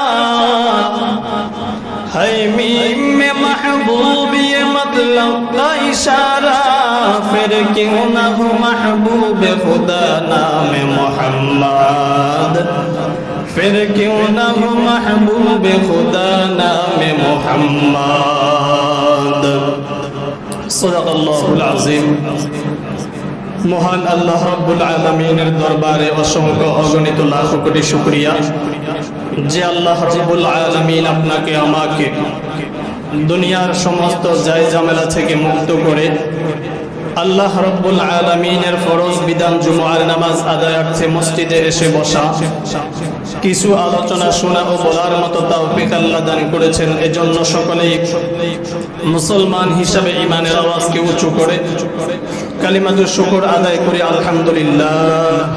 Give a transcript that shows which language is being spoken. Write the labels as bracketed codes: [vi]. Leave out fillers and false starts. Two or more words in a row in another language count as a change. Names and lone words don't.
[ur] ہے میم میں محبوب یہ مطلب کا اشارہ پھر کیوں نہ ہو محبوب خدا نام محمد پھر کیوں نہ ہو محبوب خدا نام [bn] محمد [ar] صدق اللہ العظیم [bn] মহান [ar] الله رب العالمين-এর [bn] দরবারে অসংখ্য অগণিত লাখ কোটি শুকরিয়া যে [ar] الله رب العالمين [bn] আপনাকে আমাকে দুনিয়ার সমস্ত জায় ঝামেলা থেকে মুক্ত করে [ar] الله رب العالمين-এর [bn] ফরজ বিধান জুমার নামাজ আদায়ার্থে মসজিদে এসে বসা কিছু আলোচনা শোনা ও বলার মতো তৌফিক আল্লাহ দান করেছেন এজন্য সকলেই মুসলমান হিসাবে ঈমানের আওয়াজকে উঁচু করে [ar] كلمة الشكر [bn] আদায় করি আলহামদুলিল্লাহ